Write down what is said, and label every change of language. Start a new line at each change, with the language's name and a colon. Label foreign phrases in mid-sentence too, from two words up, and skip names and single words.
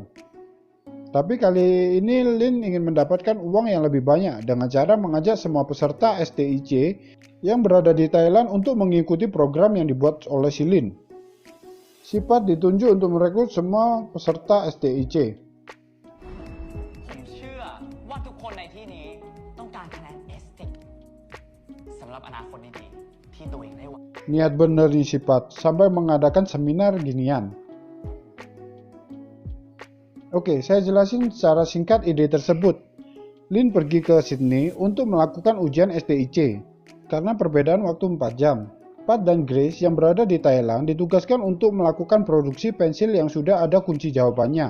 Indonesian: Tapi kali ini Lin ingin mendapatkan uang yang lebih banyak dengan cara mengajak semua peserta STIC yang berada di Thailand untuk mengikuti program yang dibuat oleh si Lin. Si Pat ditunjuk untuk merekrut semua peserta STIC.
Thai: ผมเชื่อว่าทุกคนในที่นี้ต้องการคะแนน ST สำหรับอนาคตดีๆที่ตัวเองได้หวัง
Indonesian: Niat bener nih si Pat, sampai mengadakan seminar ginian. Oke, saya jelasin secara singkat ide tersebut. Lin pergi ke Sydney untuk melakukan ujian STIC. Karena perbedaan waktu 4 jam. Pat dan Grace yang berada di Thailand ditugaskan untuk melakukan produksi pensil yang sudah ada kunci jawabannya.